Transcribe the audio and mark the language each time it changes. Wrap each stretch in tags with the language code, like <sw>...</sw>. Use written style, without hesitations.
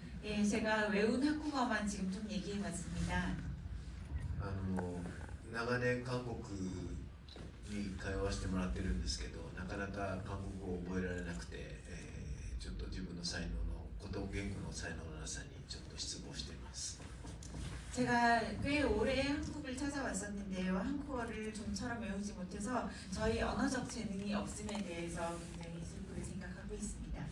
<ko>예, 제가 외운 한국어만 지금 좀 얘기해봤습니다.</ko> <ja>長年韓国に通わせてもらってるんですけど、なかなか韓国語を覚えられなくて、ちょっと自分の才能の言語の才能のなさにちょっと失望しています。</ja> <ko>제가 꽤 오래 한국을 찾아왔었는데요. 한국어를 좀처럼 외우지 못해서 저희 언어적 재능이 없음에 대해서 굉장히 슬프게 생각하고 있습니다.</ko>